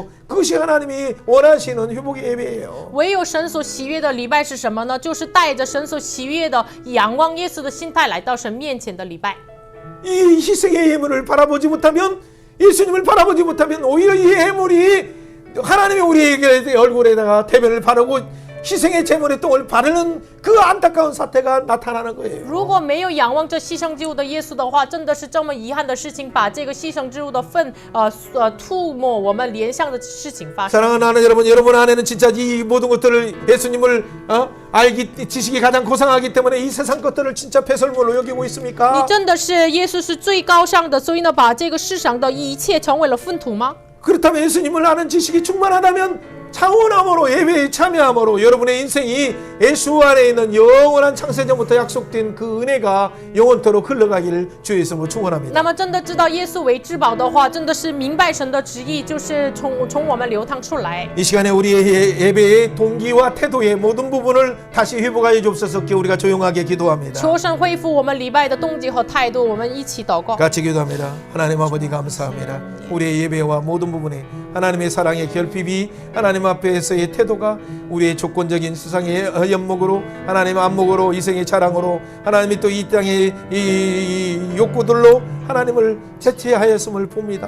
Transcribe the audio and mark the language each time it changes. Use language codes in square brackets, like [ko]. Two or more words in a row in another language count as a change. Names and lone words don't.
[ko] 그것이 하나님이 원하시는 회복의 예배예요. [zh] 唯有神所喜悦的礼拜是什么呢？就是带着神所喜悦的仰望耶稣的心态来到神面前的礼拜。 [ko] 이 희생의 예물을 바라보지 못하면 예수님을 바라보지 못하면 오히려 이 예물이 하나님이 우리에게 얼굴에다가 대변을 바르고 희생의 제물의 똥을 바르는 그 안타까운 사태가 나타나는 거예요. [zh] 如果没有仰望这牺牲之物的耶稣的话，真的是这么遗憾的事情，把这个牺牲之物的粪吐沫我们脸上的事情发生。 [ko] 사랑하는 하나님 여러분 안에는 진짜 이 모든 것들을 예수님을 지식이 가장 고상하기 때문에 이 세상 것들을 진짜 배설물로 여기고 [zh] 你 [ko] 있습니까? [zh] 真的是耶稣是最高尚的，所以呢，把这个世上的一切成为了粪土吗？ [ko] 그렇다면 예수님을 아는 지식이 충만하다면 차원함으로 예배에 참여함으로 여러분의 인생이 예수 안에 있는 영원한 창세전부터 약속된 그 은혜가 영원토록 흘러가기를 주의 이름으로 축원합니다. [zh] 那么真的知道耶稣为至宝的话，真的是明白神的旨意，就是从我们流淌出来。 [ko] 이 시간에 우리의 예배의 동기와 태도의 모든 부분을 다시 회복하여 주옵소서. 우리가 조용하게 기도합니다. [zh] 求神恢复我们礼拜的动机和态度，我们一起祷告。 [ko] 같이 기도합니다. 하나님 아버지 감사합니다. 우리의 예배와 모든 부분에 하나님의 사랑의 결핍이 하나님 앞에서의 태도가 우리의 조건적인 세상의 연목으로 하나님 안목으로 이생의 자랑으로 하나님이 또 이 땅의 이 욕구들로 하나님을 대체하였음을 봅니다.